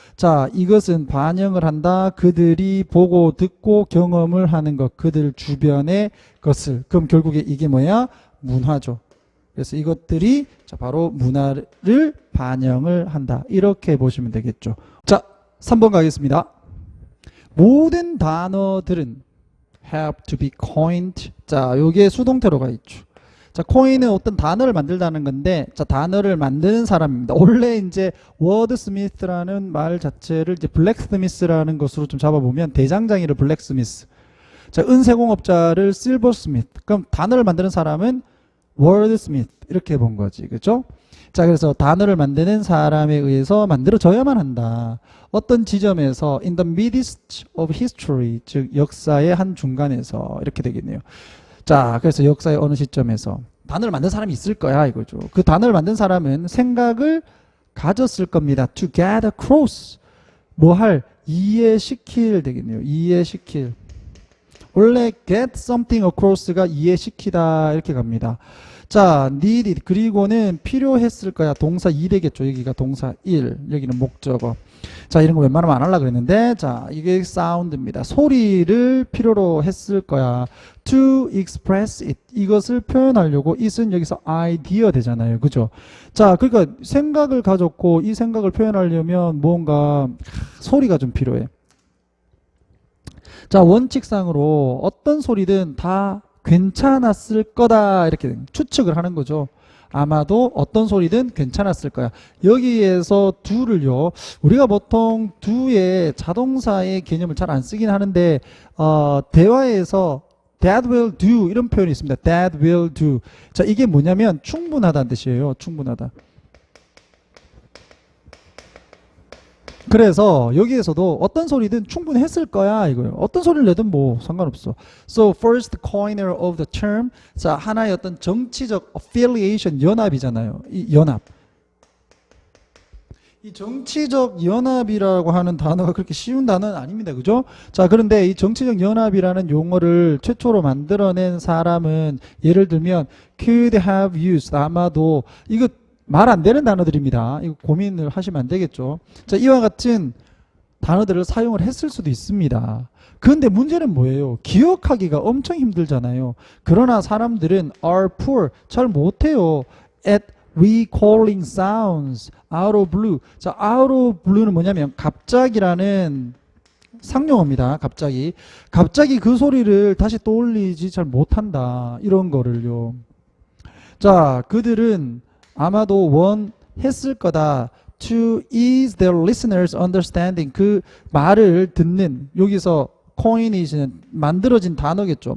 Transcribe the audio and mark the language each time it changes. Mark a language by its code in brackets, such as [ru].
[ko] 자, 이것은 반영을 한다. 그들이 보고 듣고 경험을 하는 것, 그들 주변의 것을. 그럼 결국에 이게 뭐야? 문화죠. 그래서 이것들이 자 바로 문화를 반영을 한다. 이렇게 보시면 되겠죠. 자, 3번 가겠습니다. 모든 단어들은 [en] have to be coined. [ko] 자, 요게 수동태로 가 있죠. 자, 코인은 어떤 단어를 만들다는 건데, 자, 단어를 만드는 사람입니다. 원래 이제 워드스미스라는 말 자체를 이제 블랙스미스라는 것으로 좀 잡아보면 대장장이를 블랙스미스. 자, 은세공업자를 실버스미스. 그럼 단어를 만드는 사람은 월드스미스 이렇게 본 거지, 그렇죠? 자, 그래서 단어를 만드는 사람에 의해서 만들어져야만 한다. 어떤 지점에서 [en] in the midst of history, [ko] 즉 역사의 한 중간에서 이렇게 되겠네요. 자, 그래서 역사의 어느 시점에서 단어를 만든 사람이 있을 거야 이거죠. 그 단어를 만든 사람은 생각을 가졌을 겁니다. [en] to get across, [ko] 뭐 할, 이해시킬 되겠네요. 이해시킬. 원래 [en] get something across [ko] 가 이해시키다 이렇게 갑니다. 자, needed, 그리고는 필요했을 거야. 동사 2 되겠죠. 여기가 동사 1, 여기는 목적어. 자, 이런 거 웬만하면 안 하려고 그랬는데, 자, 이게 사운드입니다. 소리를 필요로 했을 거야. [en] to express it, [ko] 이것을 표현하려고. it은 여기서 idea 되잖아요. 그죠? 자, 그러니까 생각을 가졌고 이 생각을 표현하려면 뭔가 소리가 좀 필요해. 자, 원칙상으로 어떤 소리든 다 괜찮았을 거다 이렇게 추측을 하는 거죠. 아마도 어떤 소리든 괜찮았을 거야. 여기에서 do를요, 우리가 보통 do의 자동사의 개념을 잘 안 쓰긴 하는데 대화에서 [en] that will do [ko] 이런 표현이 있습니다. [en] that will do. [ko] 자, 이게 뭐냐면 충분하다는 뜻이에요. 충분하다. 그래서 여기에서도 어떤 소리든 충분히 했을 거야 이거예요. 어떤 소리를 내든 뭐 상관없어. [en] So first coiner of the term, [ko] 자, 하나의 어떤 정치적 [en] affiliation, [ko] 연합이잖아요. 이 연합. 이 정치적 연합이라고 하는 단어가 그렇게 쉬운 단어는 아닙니다. 그죠? 자, 그런데 이 정치적 연합이라는 용어를 최초로 만들어낸 사람은 예를 들면 [en] could have used, [ko] 아마도, 이거 말 안 되는 단어들입니다. 이거 고민을 하시면 안 되겠죠. 자, 이와 같은 단어들을 사용을 했을 수도 있습니다. 그런데 문제는 뭐예요? 기억하기가 엄청 힘들잖아요. 그러나 사람들은 [en] are poor, [ko] 잘 못해요. [en] at recalling sounds out of blue. [ko] 자, out of blue는 뭐냐면 갑자기라는 상용어입니다. 갑자기 그 소리를 다시 떠올리지 잘 못한다. 이런 거를요. 자, 그들은 아마도 원했을 거다. [en] to ease their listeners understanding, [ko] 그 말을 듣는, 여기서 coin이는 만들어진 단어겠죠.